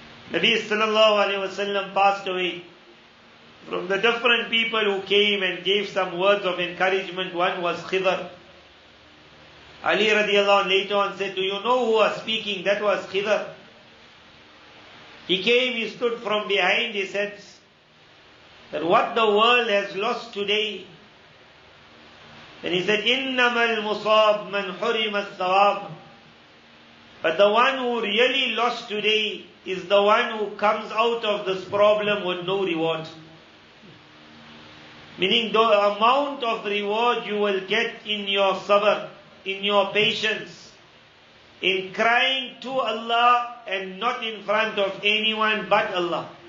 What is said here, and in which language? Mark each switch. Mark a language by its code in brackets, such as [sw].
[en] Nabi sallallahu alayhi wasallam passed away. From the different people who came and gave some words of encouragement, one was Khidr. Ali radiallahu anh later on said, do you know who was speaking? That was Khidr. He came, he stood from behind, he said that what the world has lost today. [ar] And he said, إِنَّمَا الْمُصَابْ مَنْ حُرِمَ الثَّوَابِ. [en] But the one who really lost today is the one who comes out of this problem with no reward. Meaning the amount of reward you will get in your sabr, in your patience, in crying to Allah and not in front of anyone but Allah.